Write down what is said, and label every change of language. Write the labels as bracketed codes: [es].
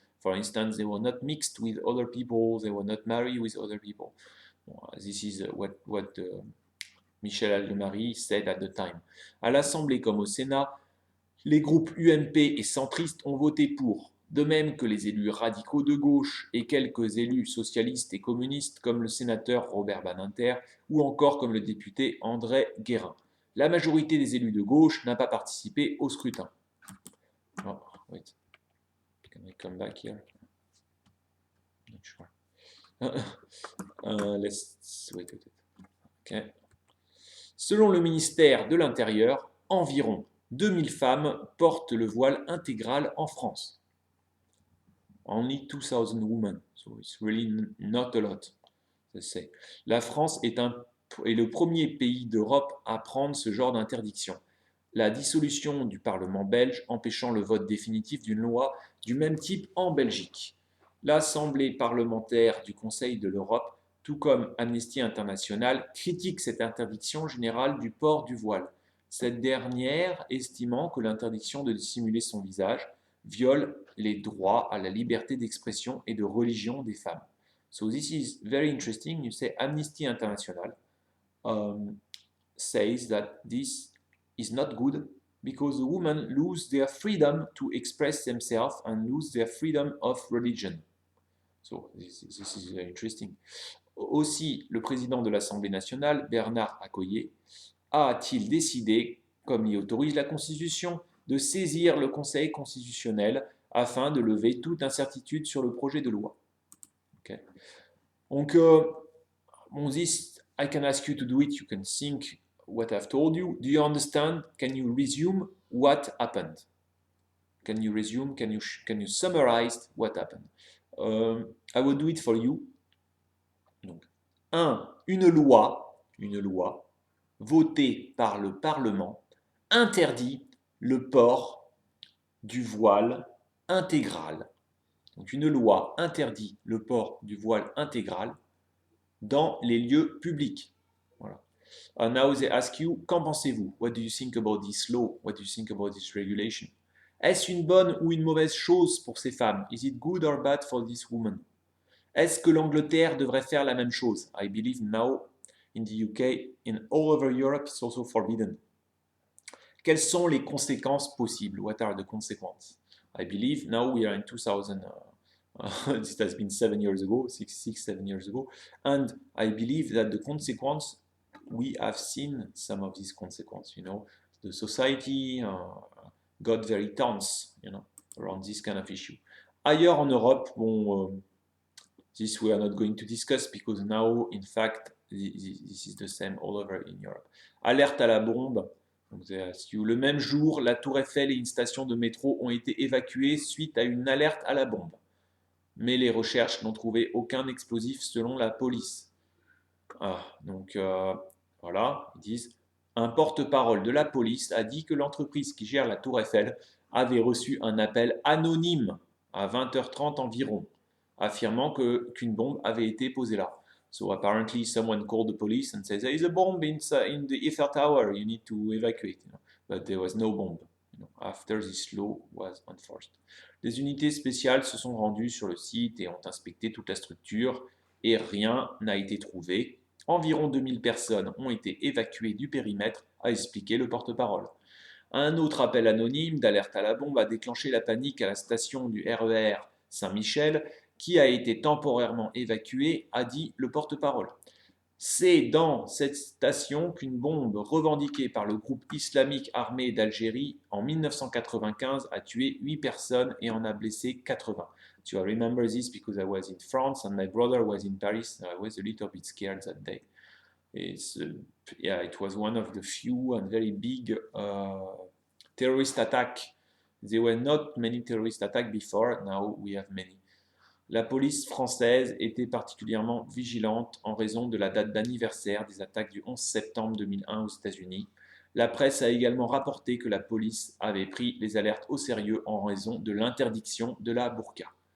[en] For instance, they were not mixed with other people, they were not married with other people. This is what Michel Alliot-Marie said at the time. [fr] À l'Assemblée comme au Sénat, les groupes UMP et centristes ont voté pour, de même que les élus radicaux de gauche et quelques élus socialistes et communistes comme le sénateur Robert Badinter ou encore comme le député André Guérin. La majorité des élus de gauche n'a pas participé au scrutin. [en] Oh, wait. Can I come back here? Not sure. Let's wait. Okay. [fr] Selon le ministère de l'Intérieur, environ 2000 femmes portent le voile intégral en France. [en] Only 2000 women, so it's really not a lot, they say. [fr] La France est le premier pays d'Europe à prendre ce genre d'interdiction. La dissolution du Parlement belge empêchant le vote définitif d'une loi du même type en Belgique. L'Assemblée parlementaire du Conseil de l'Europe, tout comme Amnesty International, critique cette interdiction générale du port du voile. Cette dernière estimant que l'interdiction de dissimuler son visage viole les droits à la liberté d'expression et de religion des femmes. [en] So this is very interesting. You say Amnesty International says that this is not good because the women lose their freedom to express themselves and lose their freedom of religion. So this is very interesting. [fr] Aussi, le président de l'Assemblée nationale, Bernard Accoyer, a-t-il décidé, comme l'y autorise la Constitution, de saisir le Conseil constitutionnel afin de lever toute incertitude sur le projet de loi. [en] Okay. Donc, this, I can ask you to do it, you can think what I've told you. Do you understand? Can you resume what happened? Can you resume? Can you summarize what happened? I will do it for you. Donc, 1. [fr] Une loi votée par le Parlement interdit le port du voile intégral. Donc, une loi interdit le port du voile intégral dans les lieux publics. Voilà. [en] Now they ask you, [fr] qu'en pensez-vous? [en] What do you think about this law? What do you think about this regulation? [fr] Est-ce une bonne ou une mauvaise chose pour ces femmes? [en] Is it good or bad for this woman? [fr] Est-ce que l'Angleterre devrait faire la même chose? [en] I believe now in the UK, in all over Europe, it's also forbidden. [fr] Quelles sont les conséquences possibles? [en] What are the consequences? I believe now we are in 2000. It has been 7 years ago, 7 years ago, and I believe that the consequence, we have seen some of these consequences. You know, the society got very tense, you know, around this kind of issue. [fr] Ailleurs en Europe, bon, [en] this we are not going to discuss because now, in fact, this is the same all over in Europe. [fr] Alerte à la bombe. Le même jour, la Tour Eiffel et une station de métro ont été évacuées suite à une alerte à la bombe. Mais les recherches n'ont trouvé aucun explosif selon la police. Donc voilà, ils disent un porte-parole de la police a dit que l'entreprise qui gère la Tour Eiffel avait reçu un appel anonyme à 20h30 environ, affirmant qu'une bombe avait été posée là. [en] So apparently someone called the police and says there is a bomb in the Eiffel Tower, you need to evacuate. You know? But there was no bomb. You know, after this law was enforced. Des unités spéciales se sont rendues sur le site et ont inspecté toute la structure et rien n'a été trouvé. Environ 2000 personnes ont été évacuées du périmètre, a expliqué le porte-parole. Un autre appel anonyme d'alerte à la bombe a déclenché la panique à la station du RER Saint-Michel, qui a été temporairement évacuée, a dit le porte-parole. C'est dans cette station qu'une bombe revendiquée par le groupe islamique armé d'Algérie en 1995 a tué 8 personnes et en a blessé 80. So I remember this because I was in France and my brother was in Paris. I was a little bit scared that day. Yeah, it was one of the few and very big terrorist attacks. There were not many terrorist attacks before, now we have many. [fr] La police française était particulièrement vigilante en raison de la date d'anniversaire des attaques du 11 septembre 2001 aux États-Unis. La presse a également rapporté que la police avait pris les alertes au sérieux en raison de l'interdiction de la burqa.